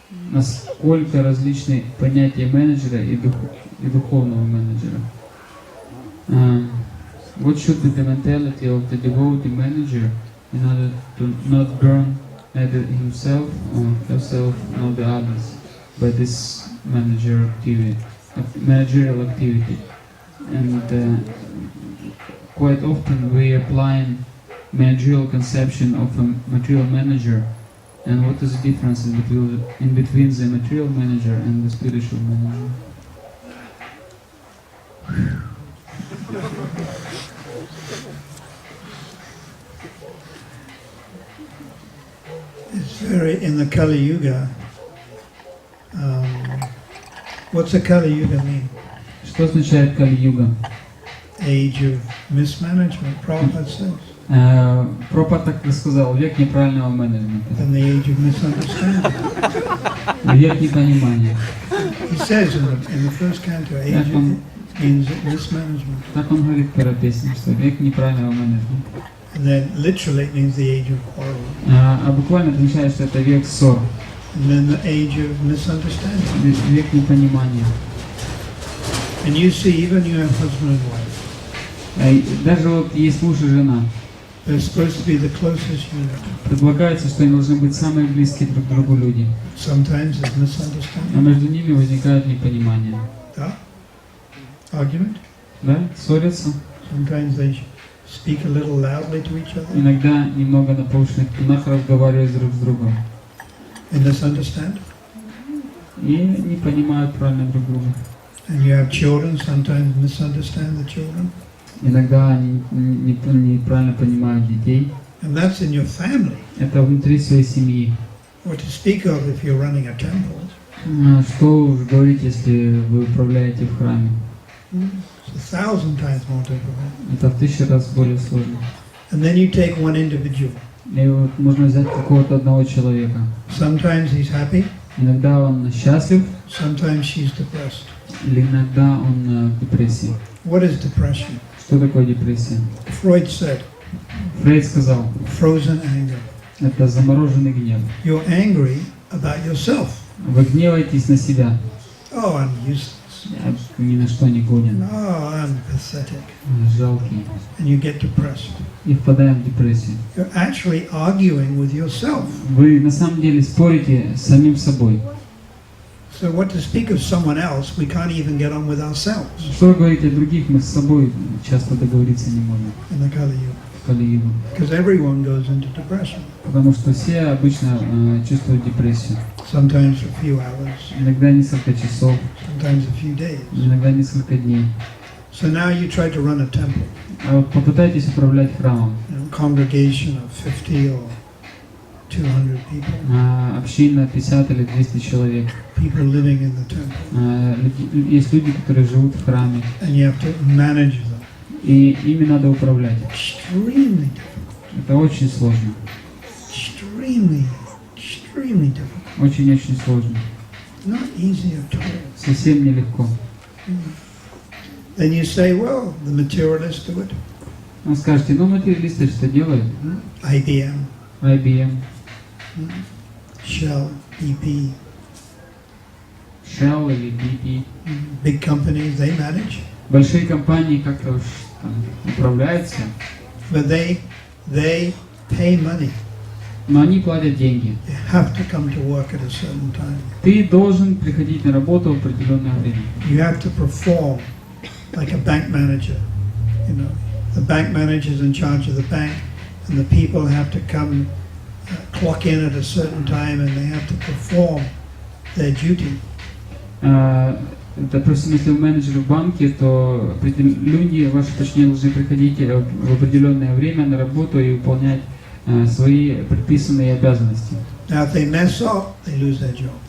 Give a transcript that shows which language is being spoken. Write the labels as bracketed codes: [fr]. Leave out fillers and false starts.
[ru] Насколько различны понятия менеджера и духовного менеджера. [en] What should be the mentality of the devotee manager in order to not burn either himself or herself nor the others by this managerial activity? And quite often we apply managerial conception of a material manager. And what is the difference in between the material manager and the spiritual manager? It's very, in the Kali Yuga, what's the Kali Yuga mean? [ru] Что означает Кали-юга? [en] Age of mismanagement, Prabhupada says. [ru] Прабхупада так и сказал, век неправильного менеджмента. [en] And the age of misunderstanding. [ru] Век непонимания. [en] He says in the first canto, age means mismanagement. [ru] Так он говорит в первой песне, что век неправильного менеджмента. [en] And then literally it means the age of quarrel. [ru] А буквально это означает, что это век ссор. [en] And then the age of misunderstanding. [ru] Век непонимания. [en] And you see, even you have husband and wife. [ru] Даже вот есть муж и жена. [en] They're supposed to be the closest unit. [ru] Предполагается, что они должны быть самые близкие друг к другу люди. [en] Sometimes there's misunderstanding. [ru] Но между ними возникает непонимание. Да? [en] Argument? [ru] Да? Ссорятся. [en] Sometimes they speak a little loudly to each other. [ru] Иногда немного на повышенных тонах разговаривают друг с другом. [en] And misunderstand. [ru] И не понимают правильно друг друга. [en] And you have children, sometimes misunderstand the children. [ru] Иногда они неправильно понимают детей. [en] And that's in your family. [ru] Это внутри своей семьи. [en] What to speak of if you're running a temple. [ru] Что уж говорить, если вы управляете в храме? [en] It's 1,000 times more difficult. [ru] Это в 1000 раз более сложно. [en] And then you take one individual. [ru] И вот можно взять какого-то одного человека. [en] Sometimes he's happy. [ru] Иногда он счастлив, [en] Sometimes she's depressed. [ru] или иногда он в депрессии. [en] What is depression? [ru] Что такое депрессия? [en] Freud said, [ru] Фрейд сказал, [en] frozen anger. [ru] это замороженный гнев. [en] You're angry about yourself. [ru] Вы гневаетесь на себя. [en] Oh, I'm useless. [ru] Я ни на что не годен. [en] Oh, I'm pathetic. [ru] Жалкий. [en] And you get depressed. [ru] И впадаем в депрессию. [en] You're actually arguing with yourself. [ru] Вы на самом деле спорите с самим собой. [en] So what to speak of someone else, we can't even get on with ourselves. [ru] Что говорить о других, мы с собой часто договориться не можем. [en] In the Kali Yuga. [ru] В Кали-югу. [en] Because everyone goes into depression. [ru] Потому что все обычно чувствуют депрессию. [en] Sometimes for a few hours. [ru] Иногда несколько часов, [en] Sometimes a few days. [ru] иногда несколько дней. [en] So now you try to run a temple. [ru] А вот попытайтесь управлять храмом. [en] Congregation of 50 or 200 people. [ru] Община 50 или 200 человек. [en] People living in the temple. [ru] Есть люди, которые живут в храме. [en] And you have to manage them. [ru] И ими надо управлять. [en] Extremely difficult. [ru] Это очень сложно. [en] Extremely difficult. [ru] Очень-очень сложно. [en] Not easy at all. [ru] Совсем нелегко. [en] Then you say, well, the materialists do it. [ru] Вы скажете, ну материалисты что делают? [en] IBM, [ru] IBM, [en] Shell, BP, [ru] Shell или BP. [en] big companies, they manage. [ru] Большие компании как-то уж там управляются, [en] But they pay money. [ru] но они платят деньги. [en] You have to come to work at a certain time. [ru] Ты должен приходить на работу в определенное время. [en] You have to perform like a bank manager. You know, the bank manager is in charge of the bank, and the people have to come, clock in at a certain time, and they have to perform their duty. [ru] допустим, если вы менеджер в банке, то люди, ваши подчиненные, должны приходить в определенное время на работу и выполнять свои предписанные обязанности. [en] Now, if they mess up, they lose their job.